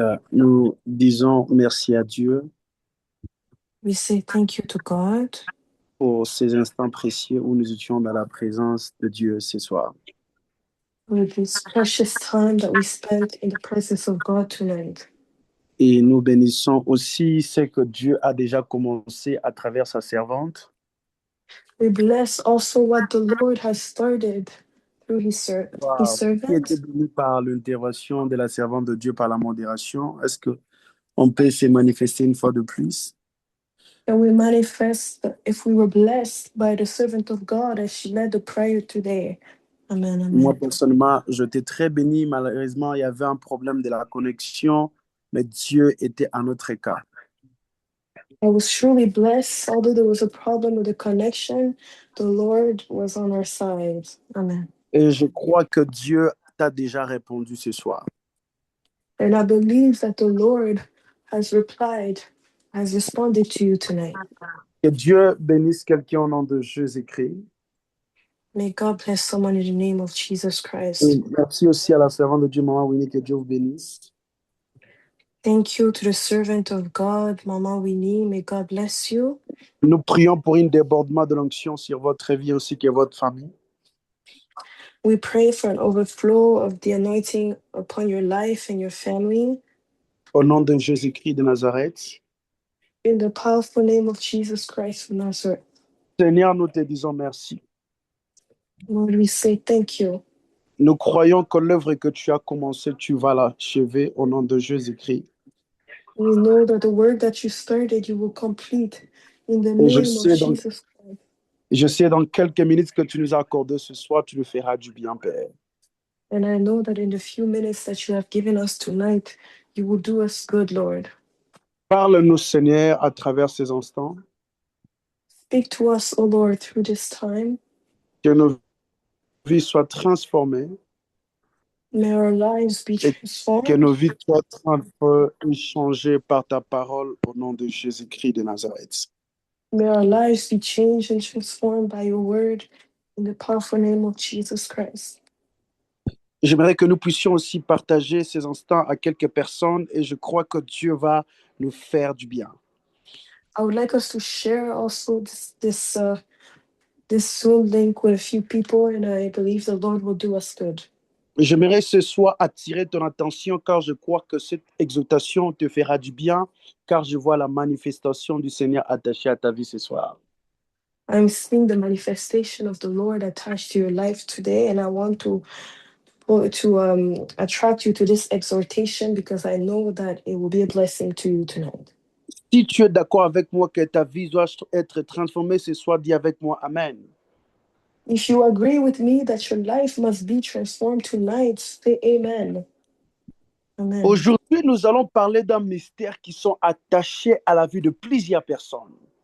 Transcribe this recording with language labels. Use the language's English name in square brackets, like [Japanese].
[French] Nous disons merci à Dieu [English] We say thank you to God [French] pour ces instants précieux où nous étions dans la présence de Dieu ce soir. [English] for this precious time that we spent in the presence of God tonight. [French] Et nous bénissons aussi ce que Dieu a déjà commencé à travers sa servante. [English] We bless also what the Lord has started through his [French] Qui [English] servant. [French] était béni par l'intervention de la servante de Dieu par la modération. Est-ce qu'on peut se manifester une fois de plus? [English] And we manifest that if we were blessed by the servant of God as she led the prayer today. Amen, amen. [French] Moi, personnellement, j'étais très béni. Malheureusement, il y avait un problème de la connexion, mais Dieu était à notre cas. [English] I was truly blessed. Although there was a problem with the connection, the Lord was on our side. Amen. [French] Et je crois que Dieu t'a déjà répondu ce soir. [English] And I believe that the Lord has responded to you tonight. [French] Que Dieu bénisse quelqu'un au nom de Jésus-Christ. [English] May God bless someone in the name of Jesus Christ. [French] Et merci aussi à la servante de Dieu, Maman Winnie, que Dieu vous bénisse. [English] Thank you to the servant of God, Mama Winnie. May God bless you. [French] Nous prions pour un débordement de l'onction sur votre vie ainsi que votre famille. [English] We pray for an overflow of the anointing upon your life and your family. [French] Au nom de Jésus-Christ de Nazareth. [English] In the powerful name of Jesus Christ of Nazareth. [French] Seigneur, nous te disons merci. [English] Lord, we say thank you. [French] Nous croyons que l'œuvre que tu as commencée, tu vas l'achever au nom de Jésus-Christ. [English] We know that the work that you started, you will complete in the [French] Et [English] name of Jesus Christ. [French] Je sais dans quelques minutes que tu nous as accordé ce soir, tu nous feras du bien, Père. [English] And I know that in the few minutes that you have given us tonight, you will do us good, Lord. [French] Parle-nous, Seigneur, à travers ces instants. [English] Speak to us, O Lord, through this time. [French] Que nos vies soient transformées. [English] May our lives be [French] et que [English] transformed. [French] nos vies soient changées par ta parole au nom de Jésus-Christ de Nazareth. [English] May our lives be changed and transformed by your word in the powerful name of Jesus Christ. [French] J'aimerais que nous puissions aussi partager ces instants à quelques personnes et je crois que Dieu va nous faire du bien. [English] I would like us to share also this Zoom link with a few people, and I believe the Lord will do us good. [French] J'aimerais ce soir attirer ton attention car je crois que cette exhortation te fera du bien car je vois la manifestation du Seigneur attachée à ta vie ce soir. [English] I'm seeing the manifestation of the Lord attached to your life today, and I want to attract you to this exhortation because I know that it will be a blessing to you tonight. [French] Si tu es d'accord avec moi que ta vie doit être transformée ce soir, dis avec moi Amen. [English] If you agree with me that your life must be transformed tonight, say amen. Amen. [French] Aujourd'hui, nous allons parler d'un mystère qui sont attachés à la vie de plusieurs personnes.